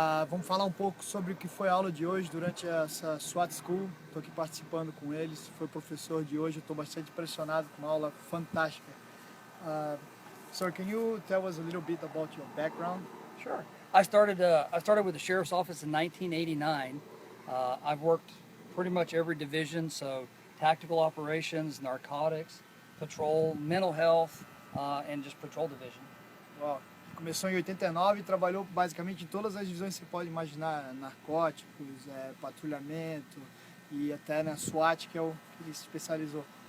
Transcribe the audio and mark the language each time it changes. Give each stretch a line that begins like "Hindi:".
Portuguese: Vamos falar um pouco sobre o que foi a aula de hoje durante essa SWAT School. Estou aqui participando com eles, foi professor de hoje, estou bastante impressionado com uma aula fantástica.
English: Sir, can you tell us a little bit about your background? Sure. I started with the sheriff's office in 1989. I've worked pretty much every division, so tactical operations, narcotics, patrol, mental health, and just patrol division.
Portuguese: Uau. Começou em 89 e trabalhou basicamente em todas as divisões que você pode imaginar, narcóticos, patrulhamento e até na SWAT, que é o que ele se especializou.